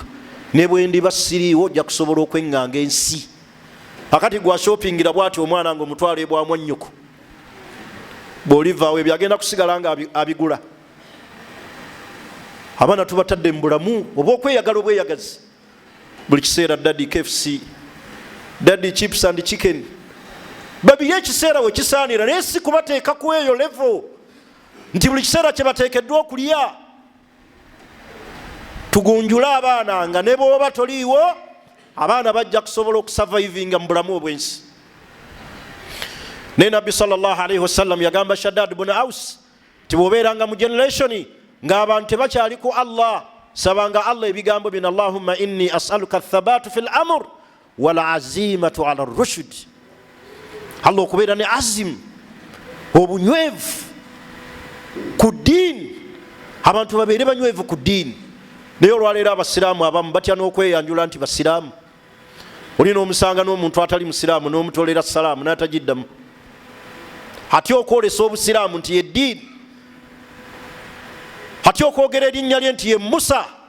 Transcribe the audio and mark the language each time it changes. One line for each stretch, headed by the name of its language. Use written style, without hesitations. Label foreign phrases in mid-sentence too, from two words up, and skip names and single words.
Ganda: Ne bwe ndiba siriiwo ojja kusobola okweŋŋanga ensi. Akati gwashopingira bw'ati omwana ng'omutwala ebwamu nnyoko, bw'olivaawo ebyo agenda kusigala nga abigula. Abaana tubatadde mu bulamu obw'okweyagala obweyagazi. Buli kiseera daddy KFC,
English: daddy chips and chicken.
Ganda: Babiye ekiseera we kisaanira, naye si kubateeka ku eyo level nti buli kiseera kye bateekeddwa okulya. Tugunjula abaana nga ne bw'oba toliiwo, abaana bajja kusobola okusurvivinga mu bulamu obw'ensi. Ne Nabbi
Arabic: صلى الله عليه وسلم
Ganda: yagamba Shaddad ibn Aus ti bw'obeeranga mu generation ng'abantu tebakyali ku Allah, sabanga Allah ebigambo bino:
Arabic: اللهم إني أسألك الثبات في الأمر والعزيمة على الرشد.
Ganda: Allah okubeera ne azim, obunywevu ku ddiini, abantu babeere banywevu ku ddiini. Naye olwaleero abasiraamu abamu batya n'okweyanjula nti basiraamu. Olina omusanga n'omuntu atali musiraamu n'omutolera salaamu n'atagiddamu, atya okwolesa obusiraamu nti ye ddiini, atya okwogera erinnya lye nti ye Musa.